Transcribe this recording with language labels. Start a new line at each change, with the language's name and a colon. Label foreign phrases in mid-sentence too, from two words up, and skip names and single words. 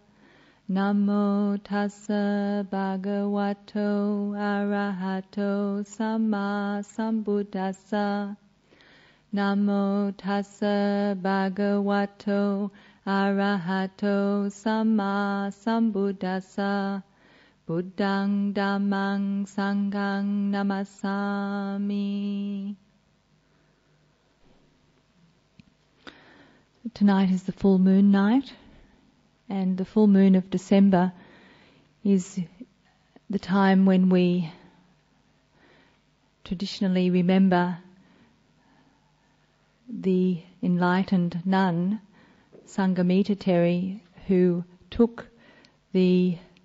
Pali: Namo tassa bhagavato arahato samma sambuddhassa. Namo tassa bhagavato arahato samma sambuddhassa. Buddhang dhammang sanghang namasami.
English: Tonight is the full moon night, and the full moon of December is the time when we traditionally remember the enlightened nun, Sanghamita Teri, who took the